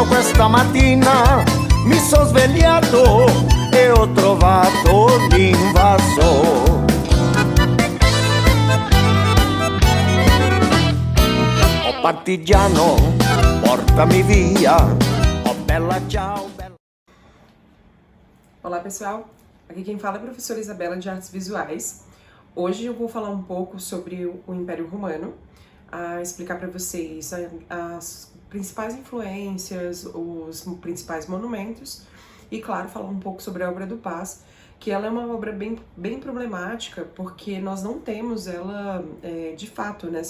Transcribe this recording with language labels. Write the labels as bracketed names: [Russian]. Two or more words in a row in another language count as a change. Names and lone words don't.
[Italian] Questa mattina mi sono svegliato e ho trovato l'invaso. Oh partigiano, portami via, oh bella ciao, bella... [Portuguese] Olá pessoal, aqui quem fala é a professora Isabela de Artes Visuais. Hoje eu vou falar um pouco sobre o Império Romano, explicar para vocês as principais influências, os principais monumentos e, claro, falar um pouco sobre a obra do Paz, que ela é uma obra bem problemática porque nós não temos ela de fato, né?